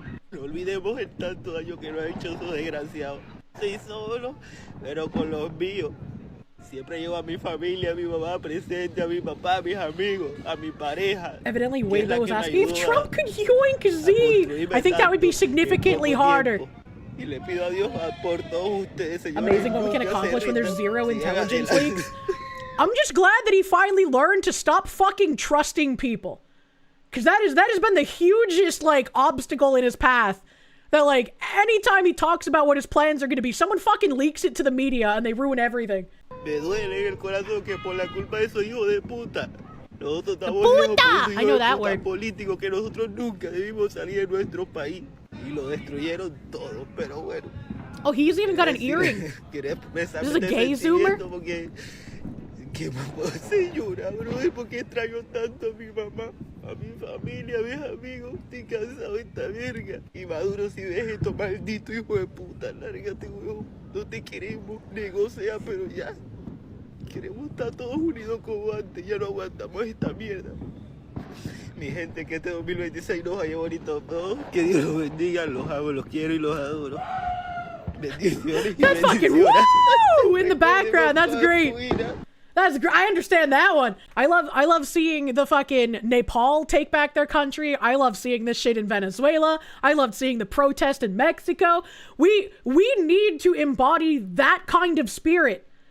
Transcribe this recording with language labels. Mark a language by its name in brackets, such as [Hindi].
[Spanish] No olvidemos el tanto daño que nos ha hecho esos desgraciados. Sí, solo, pero con los míos. Siempre llevo a mi familia, a mi mamá presente, a mi papá, a mis amigos, a mi pareja. [English] Evidently, Hugo was asking if Trump could yoink Z. I think that would be significantly harder. [Spanish] Y le pido a Dios por todos ustedes, señores. [English] Amazing what we can accomplish when there's zero intelligence leaks. I'm just glad that he finally learned to stop fucking trusting people. Because that has been the hugest, like, obstacle in his path. That, like, anytime he talks about what his plans are going to be, someone fucking leaks it to the media and they ruin everything. [Spanish] Me duele en el corazón que por la culpa de esos hijos de puta. Nosotros estamos [English] I know that word. [Spanish] Políticos que nosotros nunca debimos salir de nuestro país. Y lo destruyeron todo, pero bueno. [English] Oh, he's even got an earring. This is a gay zoomer? [Spanish] ¿Qué me puedo hacer llorar, brother? Porque extraño tanto a mi mamá, a mi familia, a mis amigos. Estoy cansado de esta verga. Y Maduro, si ves esto, maldito hijo de puta, lárgate, huevón. No te queremos, negocia, pero ya. Queremos estar todos unidos como antes. Ya no aguantamos esta mierda. Mi gente, que este 2026 nos vaya bonito a todos. Que Dios los bendiga, los amo, los quiero y los adoro. Bendiciones y [English] That's fucking woo in the background. That's great. That's great. I understand that one. I love seeing the fucking Nepal take back their country. I love seeing this shit in Venezuela. I love seeing the protest in Mexico. We need to embody that kind of spirit.